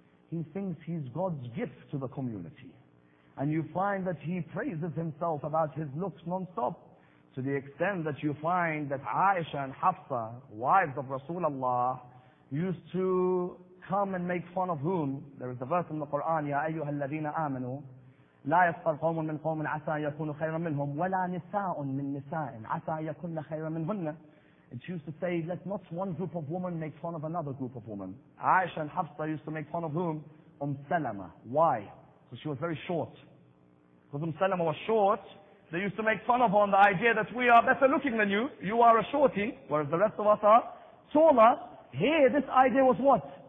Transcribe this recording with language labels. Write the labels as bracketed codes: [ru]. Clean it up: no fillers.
[en] He thinks he's God's gift to the community. And you find that he praises himself about his looks non-stop. To the extent that you find that Aisha and Hafsa, wives of Rasulullah, used to come and make fun of whom? There is a verse in the Quran, [ar] يَا أَيُّهَا الَّذِينَ آمَنُوا لا يسخر قوم من قوم عسى يكونوا خيرا منهم ولا نساء من نساء عسى يكون خيرا منهن. [en] It used to say, let not one group of women make fun of another group of women. Aisha and Hafsa used to make fun of whom? Salama. Why? Because she was very short. Because Salama was short, they used to make fun of her on the idea that we are better looking than you. You are a shorty, whereas the rest of us are taller. Here, this idea was what?